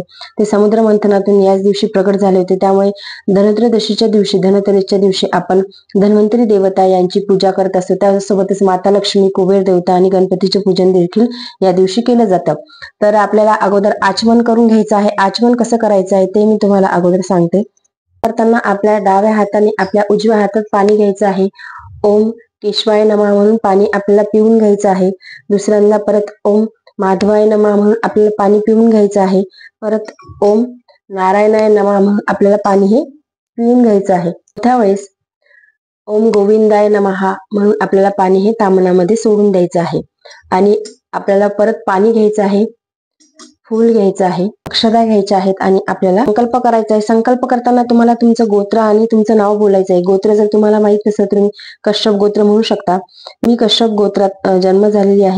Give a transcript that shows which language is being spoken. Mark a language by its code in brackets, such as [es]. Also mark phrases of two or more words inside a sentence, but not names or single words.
[mr] ते समुद्र मंथनातून याच दिवशी प्रकट झाले होते. त्यामुळे धनत्रयोदशीच्या दिवशी आपण धन्वंतरी देवता यांची पूजा करत असतो. त्यासोबतच माता लक्ष्मी, कुबेर देवता आणि गणपतीचे पूजन देखील या दिवशी केलं जातं. तर आपल्याला अगोदर आचमन करून घ्यायचं आहे. आचमन कसं करायचं आहे ते मी तुम्हाला अगोदर सांगते. करताना आपल्या डाव्या हाताने आपल्या उजव्या हातात पाणी घ्यायचं आहे. [sa] ओम केशवाय नमः [mr] म्हणून पाणी आपल्याला पिऊन घ्यायचं आहे. दुसऱ्यांदा परत [sa] ओम माधवाय नमः [mr] म्हणून आपल्याला पाणी पिऊन घ्यायचं आहे. परत [sa] ओम नारायणाय नमः [mr] म्हणून आपल्याला पाणी हे पिऊन घ्यायचं आहे. चौथ्या वेळेस [sa] ओम गोविंदाय नमः [mr] म्हणून आपल्याला पाणी हे तामनामध्ये सोडून द्यायचं आहे आणि आपल्याला परत पाणी घ्यायचं आहे, फूल घ्यायचं आहे, अक्षता घ्यायच्या आहेत आणि आपल्याला संकल्प करायचा आहे. संकल्प करताना तुम्हाला तुमचं गोत्र आणि तुमचं नाव बोलायचं आहे. गोत्र जर तुम्हाला माहित नसेल तर तुम्ही कश्यप गोत्र म्हणू शकता. मी कश्यप गोत्रात जन्म झालेली आहे.